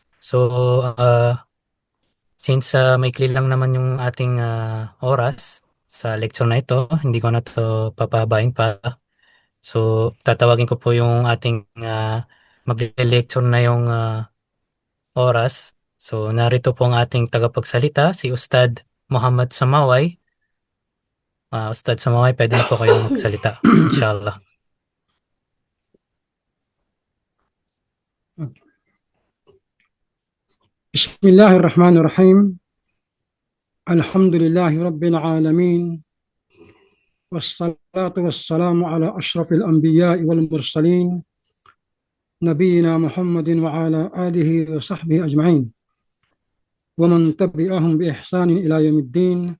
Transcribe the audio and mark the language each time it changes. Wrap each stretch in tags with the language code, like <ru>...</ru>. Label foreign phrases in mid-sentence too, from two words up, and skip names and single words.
<tl>So, since maikli lang naman yung ating oras sa lecture na ito, hindi ko na to papahabain pa. So, tatawagin ko po yung ating magle-lecture na yung oras. So, narito po ang ating tagapagsalita, si Ustad Muhammad Samaway. Ustad Samaway, pwede na po kayong magsalita. Inshallah.</tl> <ar>بسم الله الرحمن الرحيم الحمد لله رب العالمين والصلاة والسلام على أشرف الأنبياء والمرسلين نبينا محمد وعلى آله وصحبه أجمعين ومن تبعهم بإحسان إلى يوم الدين.</ar>